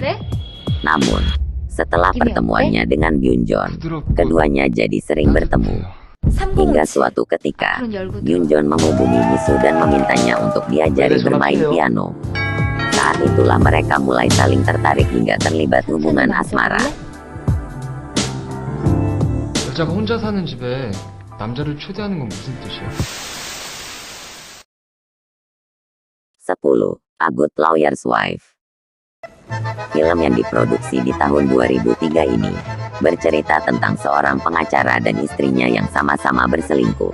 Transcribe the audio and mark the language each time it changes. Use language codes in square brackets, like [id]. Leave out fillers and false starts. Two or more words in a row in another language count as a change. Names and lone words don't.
[id] Namun, setelah pertemuannya dengan Byunjon, keduanya jadi sering bertemu. Hingga suatu ketika, Byunjon menghubungi Yisu dan memintanya untuk diajari bermain piano. Saat itulah mereka mulai saling tertarik hingga terlibat hubungan asmara. [ko] 여자가 혼자 사는 집에 남자를 초대하는 건 무슨 뜻이야? [id] 10. A Good Lawyer's Wife. Film yang diproduksi di tahun 2003 ini bercerita tentang seorang pengacara dan istrinya yang sama-sama berselingkuh.